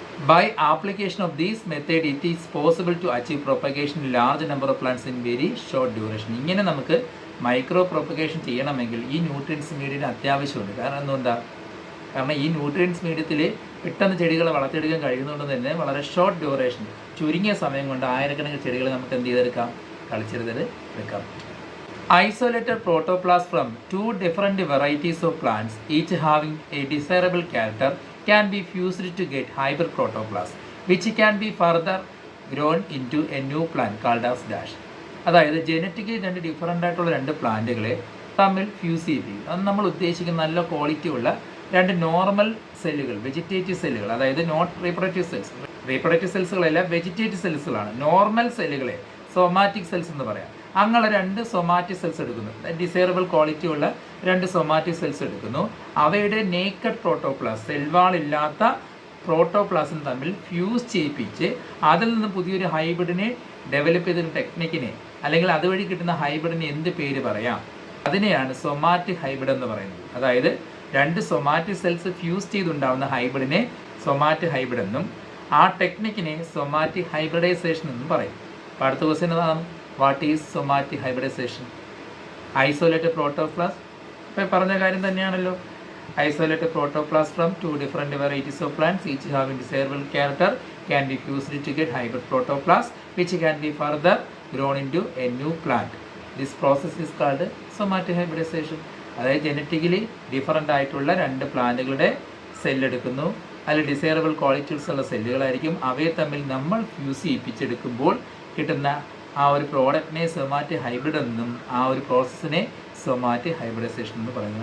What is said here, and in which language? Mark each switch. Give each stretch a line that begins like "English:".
English: By application of these method it is possible to achieve propagation in large number of plants in very short duration.
Malayalam: ഇങ്ങനെ നമുക്ക് micro propagation ചെയ്യണമെങ്കിൽ ഈ nutrients മീഡിയത്തിന് അത്യാവശ്യമുണ്ട്. കാരണം എന്തുകൊണ്ടാണ്? കാരണം ഈ ന്യൂട്രിയൻസ് മീഡിയത്തിൽ പെട്ടെന്ന് ചെടികളെ വളർത്തിയെടുക്കാൻ കഴിയുന്നതുകൊണ്ട് തന്നെ വളരെ ഷോർട്ട് ഡ്യൂറേഷൻ, ചുരുങ്ങിയ സമയം കൊണ്ട് ആയിരക്കണക്കിന് ചെടികളെ നമുക്ക് എന്ത് ചെയ്തെടുക്കാം? കൾച്ചർ ചെയ്തെടുക്കാം.
English: Isolated protoplasm from 2 different varieties of plants, each having a desirable character, can be fused to get hybrid protoplasm, which can be further grown into a new plant called as dash.
Malayalam: അതായത് genetically 2 different ആയിട്ടുള്ള 2 പ്ലാന്റുകളെ തമ്മിൽ fuse ചെയ്യിപ്പിക്കും. അത് നമ്മൾ ഉദ്ദേശിക്കുന്ന നല്ല quality ഉള്ള 2 normal സെല്ലുകൾ, വെജിറ്റേറ്റീവ് സെല്ലുകൾ, അതായത്
English: Not reproductive cells.
Malayalam: Reproductive സെൽസുകളെല്ലാം vegetative സെൽസുകളാണ്. Normal സെല്ലുകളെ സൊമാറ്റിക് സെൽസ് എന്ന് പറയാം. അങ്ങനെ 2 സൊമാറ്റിക് സെൽസ് എടുക്കുന്നു. ഡിസൈറബിൾ ക്വാളിറ്റി ഉള്ള 2 സൊമാറ്റിക് സെൽസ് എടുക്കുന്നു. അവയുടെ നേക്കഡ് പ്രോട്ടോപ്ലാസം, സെൽവാളില്ലാത്ത പ്രോട്ടോപ്ലാസം തമ്മിൽ ഫ്യൂസ് ചെയ്യിപ്പിച്ച് അതിൽ നിന്ന് പുതിയൊരു ഹൈബ്രിഡിനെ ഡെവലപ്പ് ചെയ്തൊരു ടെക്നിക്കിനെ, അല്ലെങ്കിൽ അതുവഴി കിട്ടുന്ന ഹൈബ്രിഡിന് എന്ത് പേര് പറയാം? അതിനെയാണ് സൊമാറ്റിക് ഹൈബ്രിഡ് എന്ന് പറയുന്നത്. അതായത് 2 somatic cells fuse ചെയ്തുണ്ടാവുന്ന ഹൈബ്രിഡിനെ somatic hybrid എന്നും ആ ടെക്നിക്കിനെ സൊമാറ്റിക് ഹൈബ്രിഡൈസേഷൻ എന്നും പറയും. അപ്പോൾ അടുത്ത ക്വസ്റ്റ്യൻ അതാണ്,
English: What is somatic hybridisation?
Malayalam: Isolated protoplasm, ഇപ്പോൾ പറഞ്ഞ കാര്യം തന്നെയാണല്ലോ.
English: Isolated protoplasm from 2 different varieties of plants, each having desirable character, can be fused to get hybrid protoplasm, which can be further grown into a new plant. This process is called somatic hybridization.
Malayalam: അതായത് genetically different ആയിട്ടുള്ള 2 പ്ലാന്റുകളുടെ സെല്ലെടുക്കുന്നു. അതിൽ desirable qualities ഉള്ള സെല്ലുകളായിരിക്കും. അവയെ തമ്മിൽ നമ്മൾ fuse ചെയ്യിപ്പിച്ചെടുക്കുമ്പോൾ കിട്ടുന്ന ആ ഒരു പ്രോഡക്റ്റിനെ സൊമാറ്റിക് ഹൈബ്രിഡ് എന്നും ആ ഒരു പ്രോസസ്സിനെ സൊമാറ്റിക് ഹൈബ്രിഡൈസേഷൻ എന്ന് പറയുന്നത്.